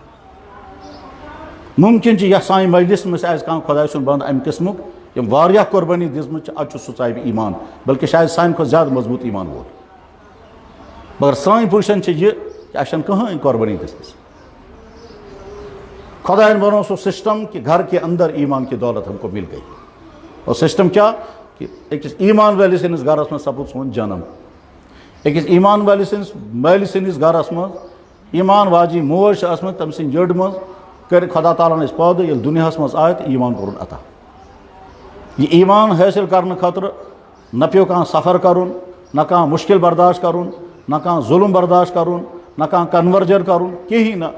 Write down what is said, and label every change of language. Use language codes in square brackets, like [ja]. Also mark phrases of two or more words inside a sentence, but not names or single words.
[ks] ممکن چھِ یتھ سانہِ مجلس منٛز آسہِ کانٛہہ خۄداے سُنٛد بنٛدٕ امہِ قٕسمُک یِم واریاہ قۄربٲنی دِژمٕژ چھِ, ادٕ چھُ سُہ صاحبِ ایٖمان, بلکہِ شاید سانہِ کھۄتہٕ زیادٕ مضبوٗط ایٖمان وول. مگر سٲنۍ پُزِشن چھِ یہِ کہ اَسہِ چھنہٕ کٕہٕنۍ قۄربٲنی دِژمٕژ. خداین بنو سُہ سسٹم کہ [ur] گھر کے اندر ایمان کی دولت ہم کو مل گئی. اور سسٹم کیا [ks] کہ أکِس ایمان وٲلِس سٕنٛدِس گرس منٛز سپُد سون جنم, أکِس ایمان وٲلِس سٕنٛدِس مٲلِس سٕنٛدِس گرس منٛز ایمان واجیٚنۍ موج چھِ ٲسمٕژ, تٔمۍ سٕنٛدِ جٔڈ منٛز کٔرۍ خدا تعالیٰ ہن أسۍ پٲدٕ, ییٚلہِ دُنیاہس منٛز آے تہٕ ایمان کوٚرُن عطا. یہِ ایمان حٲصِل کرنہٕ خٲطرٕ نہ پیوٚو کانٛہہ سفر کرُن, نہ کانٛہہ مُشکل برداشت کرُن, نہ کانٛہہ ظُلم برداشت کرُن, نہ کانٛہہ کنورجن کرُن, کِہیٖنۍ نہٕ.